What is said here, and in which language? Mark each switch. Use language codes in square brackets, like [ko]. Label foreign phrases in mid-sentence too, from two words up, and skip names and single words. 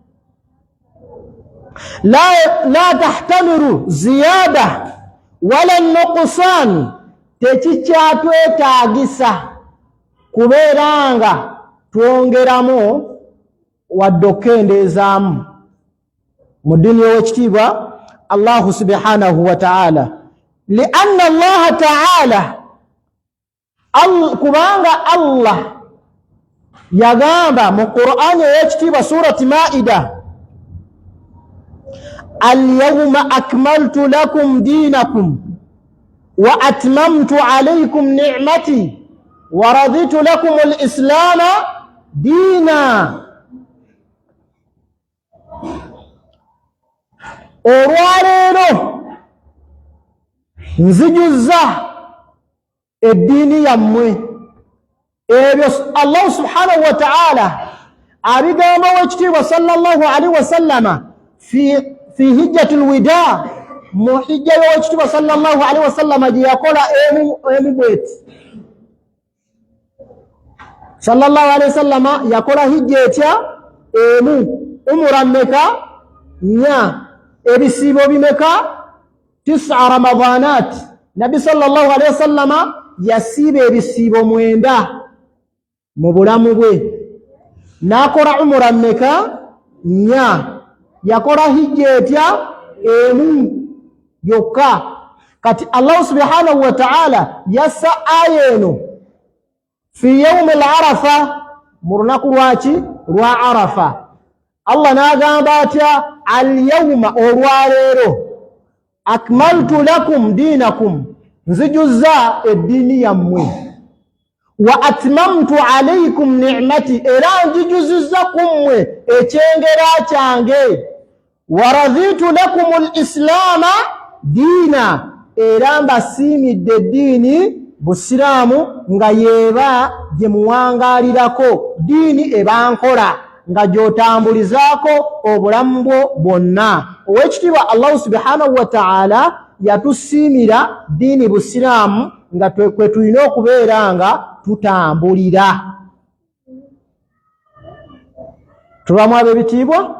[ar] لا تحتمل زيادة ولا نقصان [lg] tekikyatwetaagisa kubeera nga twongeramu wadde okukendeezaamu mu ddiini y'owekitiibwa [ar] الله سبحانه وتعالى لأن الله تعالى [lg] kubanga Allah yagamba mu Qur'ani ey'ekitiibwa surati Maida [ar] اليوم أكملت لكم دينكم وأتممت عليكم نعمتي ورضيت لكم الإسلام دينا [lg] olwaleero nzijuzza eddiini yammwe ebyo [ar] الله سبحانه وتعالى [lg] abigamba w'ekitiibwa [ar] صلى الله عليه وسلم في حجة الوداع [lg] mu hijja y'owekitiibwa [ar] صلى الله عليه وسلم [lg] gye yakola emu bweti [ar] صلى الله عليه وسلم [lg] yakola hijja etya emu umura mmeka 4 ebisiibo bimeka 9 [ar] رمضانات النبي صلى الله عليه وسلم [lg] yasiiba ebisiibo 9 mu bulamu bwe n'akola umura mmeka 4 yakola hijja etya emu yokka kati [ar] الله سبحانه وتعالى [lg] yassa aya eno [ar] في يوم العرفة [lg] mu lunaku lwaki lwa arafa Allah n'agamba atya al-yawma olwaleero [ar] أكملت لكم دينكم [lg] nzijuzza eddiini yammwe [ar] وأتممت عليكم نعمتي [lg] era njijuzizza kummwe ekyengera kyange [ar] ورضيت لكم الإسلام دينا [lg] era mbasiimidde eddiini busiraamu nga yeeba gye muwangaalirako diini ebankola nga gyotambulizaako obulamu bwo bwonna ow'ekitiibwa [ar] الله سبحانه وتعالى [lg] yatusiimira diini busiraamu nga kwe tulina okubeera nga tutambulira tubamu ab'ebitiibwa.